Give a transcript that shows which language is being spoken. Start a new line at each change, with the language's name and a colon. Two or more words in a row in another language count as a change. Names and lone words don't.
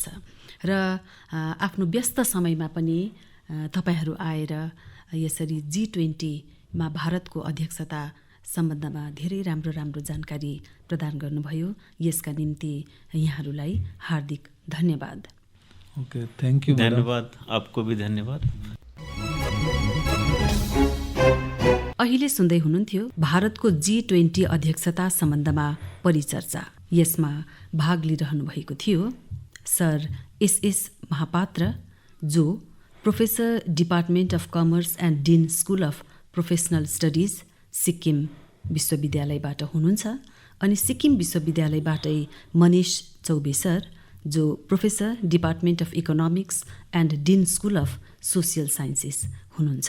Nepali: र आफ्नो व्यस्त समयमा पनि तपाईहरू आएर यसरी G20 मा भारतको अध्यक्षता सम्बन्धमा धेरै राम्रो राम्रो जानकारी प्रदान गर्नुभयो। यसका निम्ति यहाँहरूलाई हार्दिक धन्यवाद।
English: OK, thank you.
Hindi: धन्यवाद, आपको भी धन्यवाद।
Nepali: अहिले सुन्दै हुनुहुन्थ्यो भारतको G20 अध्यक्षता सम्बन्धमा परिचर्चा। यसमा भाग लिइरहनु भएको थियो सर SS महापात्र, जो
English: professor department of commerce and dean school of professional studies
Nepali: सिक्किम विश्वविद्यालयबाट हुनुहुन्छ। अनि सिक्किम विश्वविद्यालयबाटै मनिष चौबे सर, जो
English: professor department of economics and dean school of social sciences
Nepali: हुनुहुन्छ।